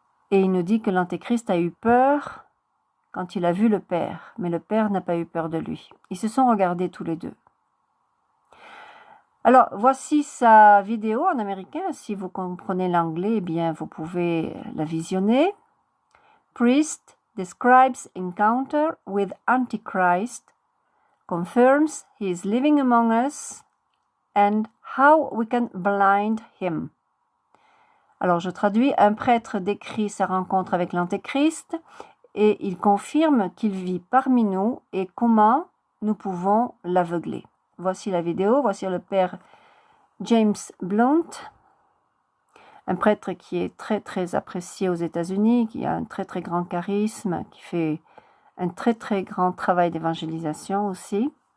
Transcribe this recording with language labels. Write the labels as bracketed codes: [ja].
[fr] Et il nous dit que l'Antéchrist a eu peur quand il a vu le Père, mais le Père n'a pas eu peur de lui. Ils se sont regardés tous les deux. Alors, voici sa vidéo en américain. Si vous comprenez l'anglais, eh bien, vous pouvez la visionner. [en] Priest describes encounter with Antichrist, confirms he is living among us, and how we can blind him. [fr] Alors, je traduis. Un prêtre décrit sa rencontre avec l'Antéchrist et il confirme qu'il vit parmi nous et comment nous pouvons l'aveugler. Voici la vidéo. Voici le père James Blount, un prêtre qui est très très apprécié aux États-Unis, qui a un très très grand charisme, qui fait un très très grand travail d'évangélisation aussi.